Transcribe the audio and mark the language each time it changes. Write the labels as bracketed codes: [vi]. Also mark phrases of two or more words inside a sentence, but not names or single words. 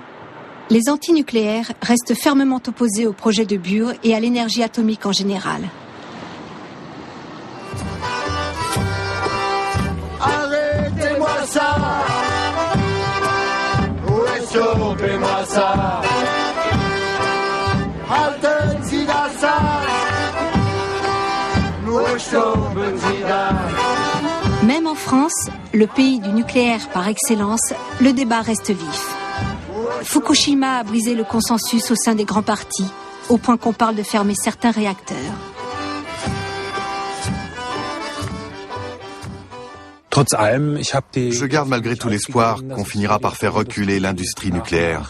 [fr] Les antinucléaires restent fermement opposés au projet de Bure et à l'énergie atomique en général. Arrêtez-moi ça! Ouais, stoppez-moi ça! [de] Halten Sie das an! Nur stoppen Sie das! [fr] Même en France, le pays du nucléaire par excellence, le débat reste vif. Fukushima a brisé le consensus au sein des grands partis, au point qu'on parle de fermer certains réacteurs. Je garde malgré tout l'espoir qu'on finira par faire reculer l'industrie nucléaire.